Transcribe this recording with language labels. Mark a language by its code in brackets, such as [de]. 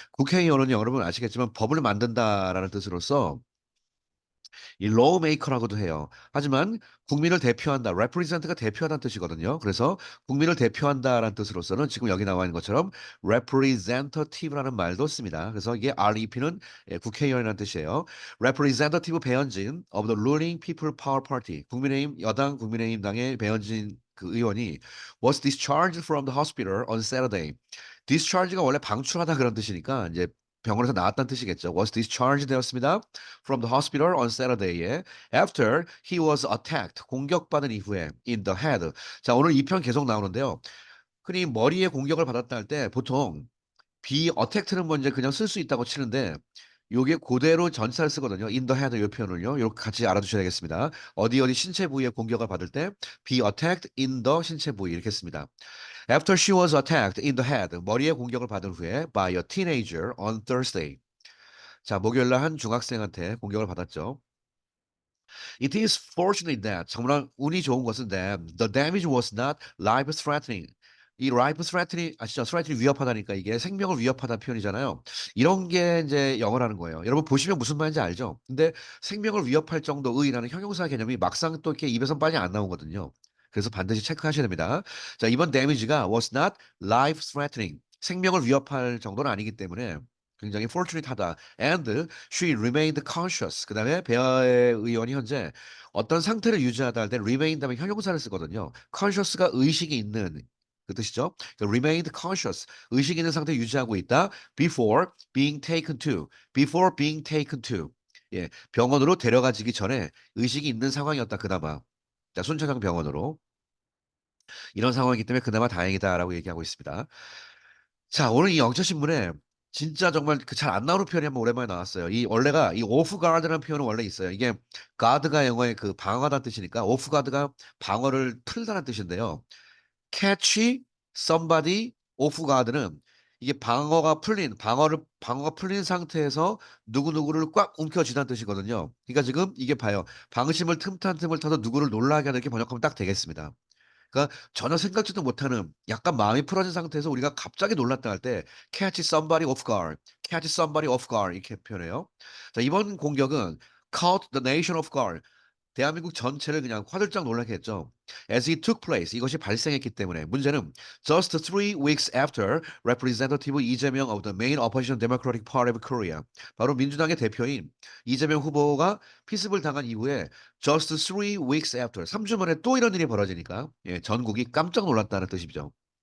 [ko] 국회의원은 여러분 아시겠지만 법을 만든다라는 뜻으로서 이 lawmaker라고도 해요. 하지만 국민을 대표한다, represent가 대표하다는 뜻이거든요. 그래서 국민을 대표한다라는 뜻으로서는 지금 여기 나와 있는 것처럼 representative라는 말도 씁니다. 그래서 이게 REP는 국회의원이라는 뜻이에요. [en] representative 배현진 of the ruling People Power Party, [ko] 국민의힘 여당 국민의힘당의 배현진 그 의원이 [en] was discharged from the hospital on Saturday. [ko] discharge가 원래 방출하다 그런 뜻이니까 이제 병원에서 나왔다는 뜻이겠죠. [en] was discharged [ko] 되었습니다. [en] from the hospital on Saturday에 after he was attacked [ko] 공격받은 이후에 [en] in the head. [ko] 자, 오늘 이 편 계속 나오는데요. 흔히 머리에 공격을 받았다 할 때 보통 [en] be attack [ko] 는 먼저 그냥 쓸 수 있다고 치는데 요게 그대로 전치사를 쓰거든요. [en] in the head [ko] 요 표현을요. 요렇게 같이 알아두셔야 되겠습니다. 어디 어디 신체 부위에 공격을 받을 때 [en] be attacked in the [ko] 신체 부위 이렇게 씁니다. [en] After she was attacked in the head [ko] 머리에 공격을 받은 후에 [en] by a teenager on Thursday. [ko] 자, 목요일 날 한 중학생한테 공격을 받았죠. [en] It is fortunate that [ko] 정말 운이 좋은 것은 [en] that the damage was not life threatening. [ko] 이 life threatening 아시죠? threatening 위협하다니까 이게 생명을 위협하다는 표현이잖아요. 이런 게 이제 영어라는 거예요. 여러분 보시면 무슨 말인지 알죠? 근데 생명을 위협할 정도의라는 형용사 개념이 막상 또 이렇게 입에서 빨리 안 나오거든요. 그래서 반드시 체크하셔야 됩니다. 자, 이번 [en] damage가 was not life threatening. [ko] 생명을 위협할 정도는 아니기 때문에 굉장히 fortunate하다. [en] And she remained conscious. [ko] 그다음에 베아의 의원이 현재 어떤 상태를 유지하다 할 때 remain 다음에 형용사를 쓰거든요. conscious가 의식이 있는 그 뜻이죠. [en] remained conscious. [ko] 의식 있는 상태 유지하고 있다. [en] before being taken to. before being taken to. [ko] 예, 병원으로 데려가지기 전에 의식이 있는 상황이었다. 그나마. 자, 순천향 병원으로. 이런 상황이기 때문에 그나마 다행이다라고 얘기하고 있습니다. 자, 오늘 이 영처신문에 진짜 정말 그 잘 안 나오는 표현이 한번 오랜만에 나왔어요. 이 원래가 이 오프 가드라는 표현은 원래 있어요. 이게 가드가 영어의 그 방어하다는 뜻이니까 오프 가드가 방어를 풀다는 뜻인데요. [en] catch somebody off guard [ko] 는 이게 방어가 풀린 상태에서 누구누구를 꽉 움켜쥐다는 뜻이거든요. 그러니까 지금 이게 봐요. 방심을 틈탄 틈을 타서 누구를 놀라게 하는 이렇게 번역하면 딱 되겠습니다. 그러니까 전혀 생각지도 못하는 약간 마음이 풀어진 상태에서 우리가 갑자기 놀랐다 할 때 [en] catch somebody off guard, catch somebody off guard [ko] 이렇게 표현해요. 자, 이번 공격은 [en] caught the nation off guard. [ko] 대한민국 전체를 그냥 화들짝 놀라게 했죠. [en] As it took place, [ko] 이것이 발생했기 때문에 문제는 [en] just 3 weeks after Representative 이재명 of the main opposition Democratic Party of Korea, [ko] 바로 민주당의 대표인 이재명 후보가 피습을 당한 이후에 [en] just 3 weeks after, [ko] 3주 만에 또 이런 일이 벌어지니까 전국이 깜짝 놀랐다는 뜻이죠.